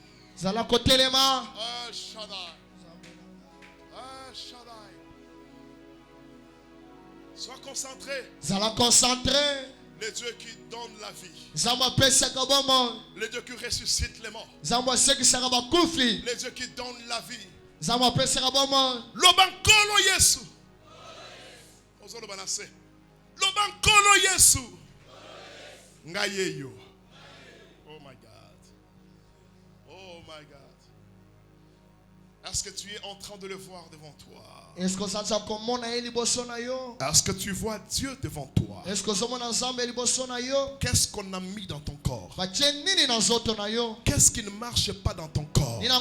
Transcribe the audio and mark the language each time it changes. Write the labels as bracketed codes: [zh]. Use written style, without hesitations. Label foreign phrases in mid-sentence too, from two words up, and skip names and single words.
[fr] Sois concentré. Le Dieu qui donne la vie. Le Dieu qui ressuscite les morts. Le Dieu qui donne la vie. [ln] Lobankolo Yesu. Lobankolo Yesu. Ngayeyo. [en] Oh my God. Oh my God. [fr] Est-ce que tu es en train de le voir devant toi? Est-ce que tu vois Dieu devant toi? Qu'est-ce qu'on a mis dans ton corps? Qu'est-ce qui ne marche pas dans ton corps?